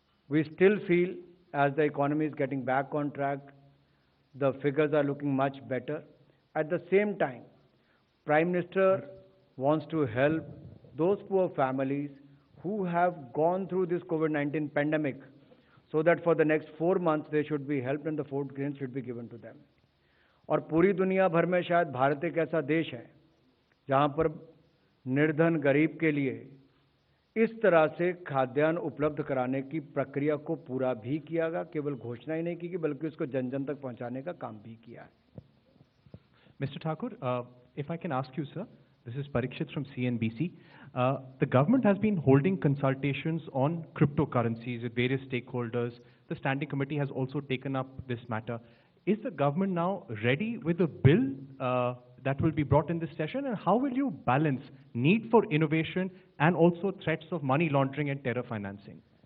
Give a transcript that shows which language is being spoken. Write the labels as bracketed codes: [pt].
[en] We still feel as the economy is getting back on track, the figures are looking much better. At the same time, Prime Minister wants to help those poor families who have gone through this COVID-19 pandemic so that for the next 4 months they should be helped and the food grains should be given to them. [hi] और पूरी दुनिया भर में शायद भारत एक ऐसा देश है जहां पर निर्धन गरीब के लिए इस तरह से खाद्यान्न उपलब्ध कराने की प्रक्रिया को पूरा भी किया गया, केवल घोषणा ही नहीं की बल्कि उसको जन जन तक पहुंचाने का काम भी किया है। [en] Mr. Thakur, if I can ask you, sir, this is Parikshit from CNBC. The government has been holding consultations on cryptocurrencies with various stakeholders. The standing committee has also taken up this matter. Is the government now ready with a bill that will be brought in this session, and how will you balance need for innovation and also threats of money laundering and terror financing?